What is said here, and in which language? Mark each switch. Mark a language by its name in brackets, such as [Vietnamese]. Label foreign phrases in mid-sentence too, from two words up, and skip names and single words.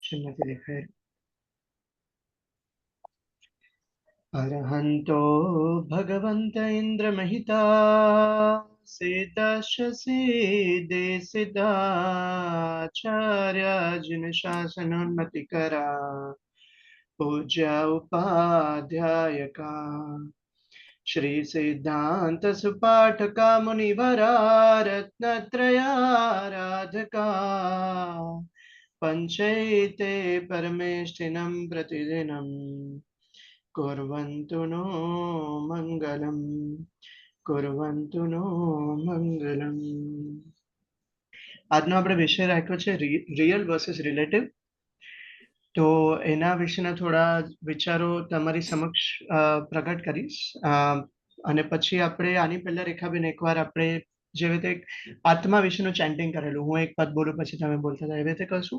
[Gujarati] ઓપ્શન નથી દેખાય. [Sanskrit] અરહંતો ભગવંત ઇન્દ્ર મહિતા સેદશસી સિદ્ધાચાર્ય જિન શાસનોન્નતિ કરા પૂજ્ય ઉપાધ્યાયકા શ્રી સિદ્ધાંત સુપાઠકા મુનિવરા રત્નત્રયારાધકા પંચૈતે પરમેષ્ઠિનમ પ્રતિદિનમ कुर्वन्तु नो मङ्गलम् कुर्वन्तु नो मङ्गलम्. [Gujarati] આજનો આપણે વિષય રાખ્યો છે [English] real versus relative. [Gujarati] તો એના વિશેના થોડા વિચારો તમારી સમક્ષ પ્રગટ કરીશ, અને પછી આપણે આની પહેલા રેખાબેન એકવાર આપણે જેવી રીતે આત્મા વિશેનું ચેન્ટિંગ કરેલું, હું એક પદ બોલું પછી તમે બોલતા હતા, એવી રીતે કરશું.